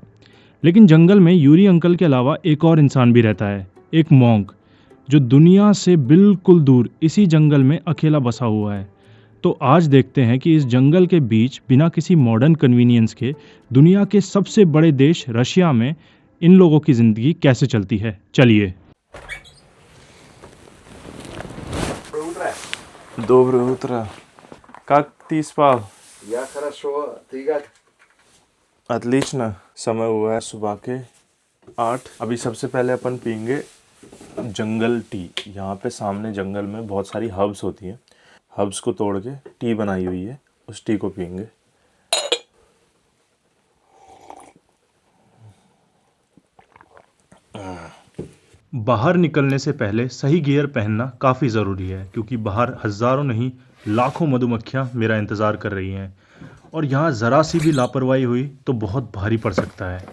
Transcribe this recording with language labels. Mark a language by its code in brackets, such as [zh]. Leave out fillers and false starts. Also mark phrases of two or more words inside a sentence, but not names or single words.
[hi] लेकिन जंगल में यूरी अंकल के अलावा एक और इंसान भी रहता है, एक मॉन्क, जो दुनिया से बिल्कुल दूर इसी जंगल में अकेला बसा हुआ है। तो आज देखते हैं कि इस जंगल के बीच बिना किसी [en] modern convenience [hi] के दुनिया के सबसे बड़े देश रशिया में इन लोगों की जिंदगी कैसे चलती है। चलिए। [ru] Доброе утро. Как ты спал? Я хорошо. Ты как? Отлично. [hi] समय हुआ है सुबह के 8। अभी सबसे पहले अपन पीएंगे जंगल टी। यहाँ पे सामने जंगल में बहुत सारी हर्ब्स होती हैं। हर्ब्स को तोड़ के टी बनाई हुई है, उस टी को पीएंगे। बाहर निकलने से पहले सही गियर पहनना काफ़ी ज़रूरी है, क्योंकि बाहर हज़ारों नहीं लाखों मधुमक्खियाँ मेरा इंतज़ार कर रही हैं और यहाँ ज़रा सी भी लापरवाही हुई तो बहुत भारी पड़ सकता है।